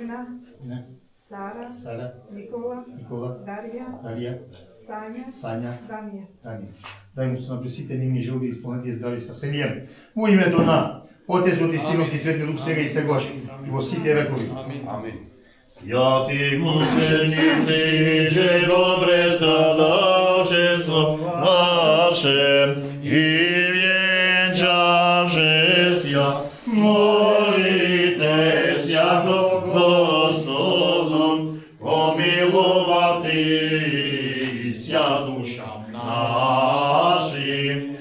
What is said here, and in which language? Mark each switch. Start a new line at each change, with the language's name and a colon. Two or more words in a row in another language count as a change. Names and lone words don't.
Macedonian: Дивна, не, Сара, Сара, Никола, Никола, Дарија, Дарија, Сања, Сања, Дамија. Дани. Дај му се на сите нивни желби исполнети и здрави спасение. Во името на Отецот и Синот и Свети Дух сега и сегаш и во сите векови. Амин.
Church Slavic: Святи мученици, же добре страдачество ваше и венчаше ся, молите сяко Господом, помиловати ся душам нашим.